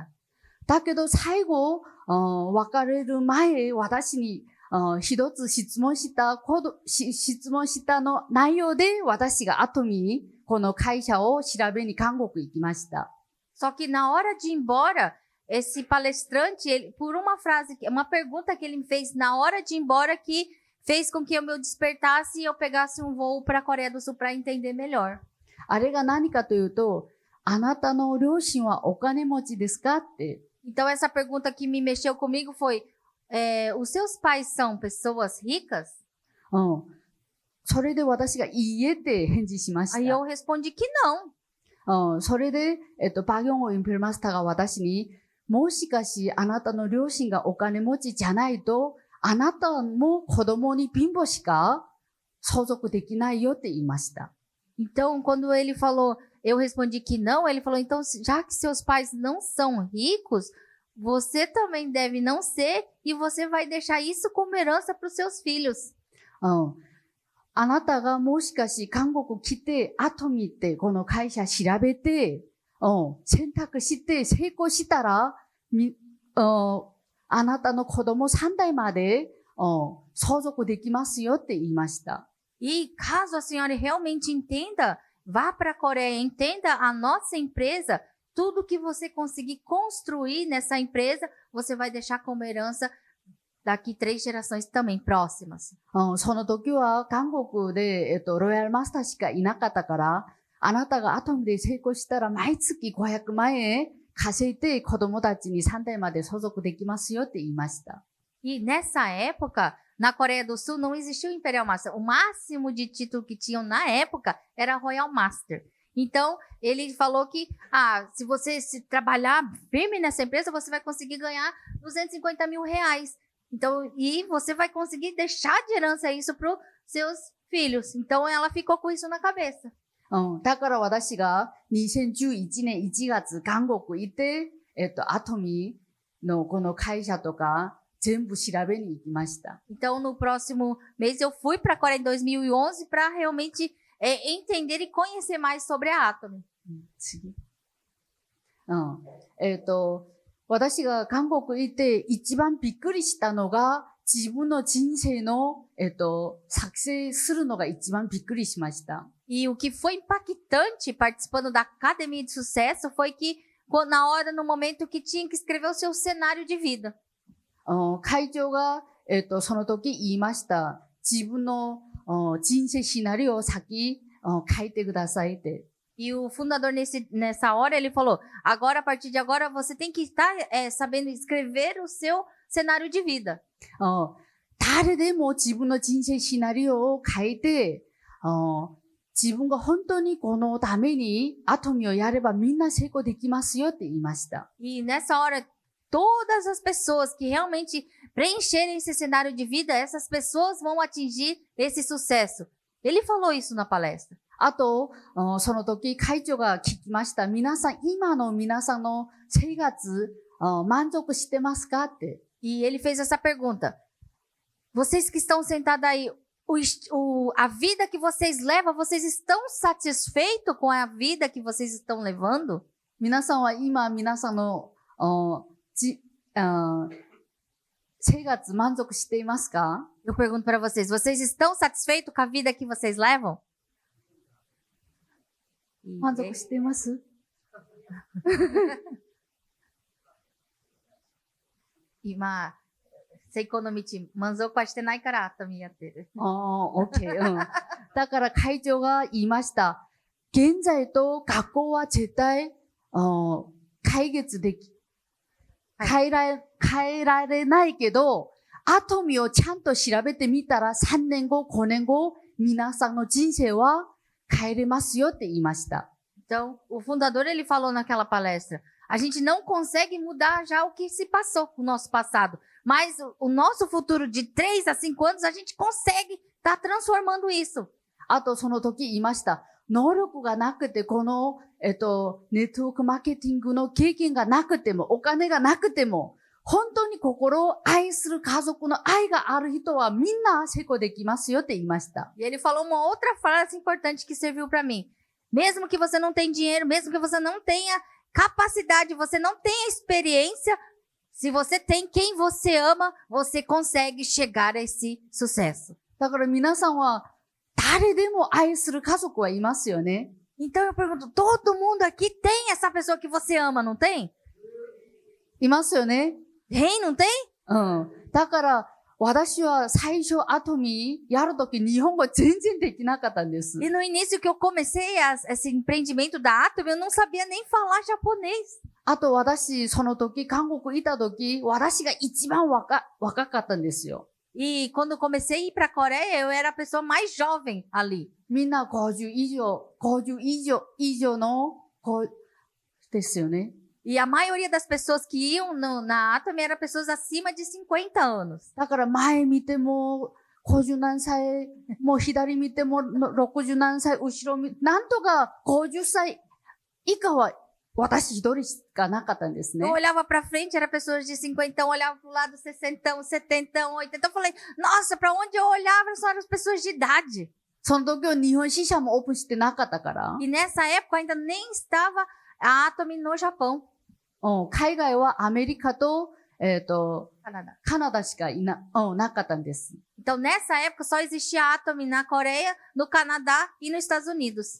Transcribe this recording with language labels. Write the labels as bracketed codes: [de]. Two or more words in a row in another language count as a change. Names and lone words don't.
[ja] だけど最後、別れる前、私に、一つ質問したの内容で、私がアトミに、この会社を調べに韓国行きました。 [pt] Só que na hora de ir embora, esse palestrante, ele, por uma frase, uma pergunta que ele me fez na hora de ir embora, que fez com que eu me despertasse e eu pegasse um voo para a Coreia do Sul para entender melhor. [ja] あれが何かというと、あなたの両親はお金持ちですかって。 [pt] Então, essa pergunta que me mexeu comigo foi, os seus pais são pessoas ricas? [ja] それで私がいいえって返事しました。 [pt] Aí eu respondi que não. [ja] それで、パギョンゴインペルマスターが私に、もしかしあなたの両親がお金持ちじゃないと、あなたも子供に貧乏しか相続できないよって言いました。 [pt] Então, quando ele falou, eu respondi que não, ele falou, então, já que seus pais não são ricos, você também deve não ser e você vai deixar isso como herança para os seus filhos. [ja] あなたがもしかし韓国来て、アトミってこの会社調べて、選択して成功したら、あなたの子供3代まで、相続できますよって言いました。 [pt] E caso a senhora realmente entenda, vá para a Coreia, entenda a nossa empresa, tudo que você conseguir construir nessa empresa, você vai deixar como herança daqui 3 gerações também próximas. [ja] その時は韓国で、ロイヤルマスターしかいなかったから、あなたがアトムで成功したら毎月500万円稼いで子供たちに3代まで相続できますよって言いました。 [pt] E nessa época, na Coreia do Sul, não existia o Imperial Master. O máximo de título que tinham na época era Royal Master. Então, ele falou que, se você trabalhar firme nessa empresa, você vai conseguir ganhar 250 mil reais. Então, e você vai conseguir deixar de herança isso para os seus filhos. Então, ela ficou com isso na cabeça. [ja] だから私が2011年1月韓国行って、アトミのこの会社とか全部調べに行きました。 [pt] Então, no próximo mês, eu fui para a Coreia em 2011 para realmente entender e conhecer mais sobre a Atomy. [ja] 次。私が韓国行って一番びっくりしたのが、自分の人生の、作成するのが一番びっくりしました。 [pt] E o que foi impactante participando da Academia de Sucesso foi que, na hora, no momento que tinha que escrever o seu cenário de vida. [ja] 会長が、その時言いました。自分の人生シナリオを先、書いてくださいって。 [pt] E o fundador, nessa hora, ele falou, agora, a partir de agora, você tem que estar sabendo escrever o seu cenário de vida. [ja] 誰でも自分の人生シナリオを書いて、自分が本当にこのためにアトミをやればみんな成功できますよって言いました。 [pt] E nessa hora, todas as pessoas que realmente preencherem esse cenário de vida, essas pessoas vão atingir esse sucesso. Ele falou isso na palestra. [ja] あと、その時会長が聞きました。皆さん、今の皆さんの生活、満足してますかって。 [pt] E ele fez essa pergunta. Vocês que estão sentados aí, a vida que vocês levam, vocês estão satisfeitos com a vida que vocês estão levando? [ja] 皆さんは今、皆さんの、生活満足していますか? [pt] Eu pergunto para vocês, vocês estão satisfeitos com a vida que vocês levam? [ja] 満足しています? 今、セイコの道、満足はしてないからとやってる。 OK。だから会長が言いました。現在と学校は絶対、解決でき、 変えられないけど、アトミをちゃんと調べてみたら3年後、5年後、皆さんの人生は変えれますよって言いました。 [pt] Então, o fundador, ele falou naquela palestra, a gente não consegue mudar já o que se passou, o nosso passado. Mas o nosso futuro de 3 a 5 anos, a gente consegue estar transformando isso. [ja] あとその時言いました。能力がなくて、この、ネットワークマーケティングの経験がなくても、お金がなくても、本当に心を愛する家族の愛がある人はみんな成功できますよって言いました。 [pt] E ele falou uma outra frase importante que serviu para mim. Mesmo que você não tenha dinheiro, mesmo que você não tenha capacidade, você não tenha experiência, se você tem quem você ama, você consegue chegar a esse sucesso. [ja] だから皆さんは誰でも愛する家族はいますよね。 [pt] Então eu pergunto, todo mundo aqui tem essa pessoa que você ama, não tem? [ja] いますよね。 [pt] Tem, não tem? うん。 [ja] だから、私は最初アトミーやるとき日本語全然できなかったんです。 [pt] E no início que eu comecei esse empreendimento da Atom, eu não sabia nem falar japonês. [ja] あと私、その時、韓国いた時、私が一番若かったんですよ。 [pt] E quando eu comecei a ir para a Coreia, eu era a pessoa mais jovem ali. [ja] みんな50以上の子ですよね。 [pt] E a maioria das pessoas que iam na Atom eram pessoas acima de 50 anos. [ja] だから前見ても50何歳、もう左見ても60何歳、後ろなんとか50歳以下は私一人しかなかったんですね。 [pt] Eu olhava para frente, era pessoas de 50, olhava para o lado 60, 70, 80. Eu falei, nossa, para onde eu olhava só eram as pessoas de idade. [ja] その時は日本支社もオープンしてなかったから。 [pt] E nessa época ainda nem estava a Atom no Japão. [ja] 海外はアメリカと、 [pt] Canadá. [ja] カナダしかなかったんです。 [pt] Então, nessa época, só existia a Atom na Coreia, no Canadá e nos Estados Unidos.